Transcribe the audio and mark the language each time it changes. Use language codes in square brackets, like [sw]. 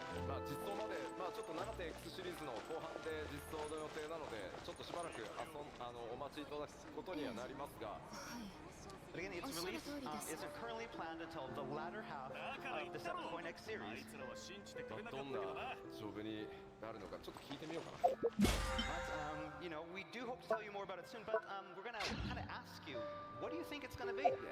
[ja] まあ実装まで、まあちょっと 7.x シリーズの後半で実装の予定なので、ちょっとしばらくお待ちいただくことにはなりますが、 [en] But again, its release isn't currently planned until the latter half of the 7.x series. [ja] どんな勝負になるのかちょっと聞いてみようかな。 [en] But, you know, we do hope to tell you more about it soon, but we're going to kind of ask you, what do you think it's going to be?